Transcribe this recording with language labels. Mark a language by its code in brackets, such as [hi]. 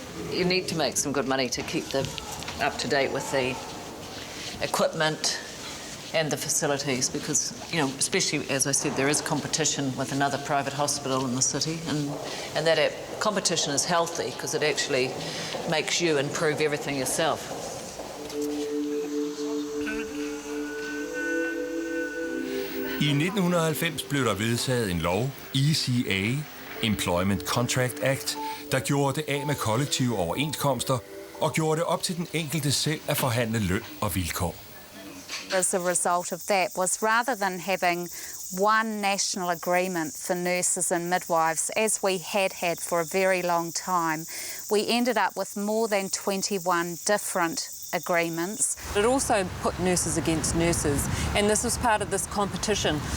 [en] You need to make some good money to keep them up to date with the equipment and the facilities because, you know, especially, as I said, there is competition with another private hospital in the city and that competition is healthy because it actually makes you improve everything yourself. [da] I 1990 blev der vedtaget en lov, ECA, Employment Contract Act, der gjorde det af med kollektive overenskomster og gjorde det op til den enkelte selv at forhandle løn og vilkår. [en] As a result of that was rather than having one national agreement for nurses and midwives, as we had for a very long time, we ended up with more than 21 different agreements. It also put nurses against nurses, and this was part of this competition.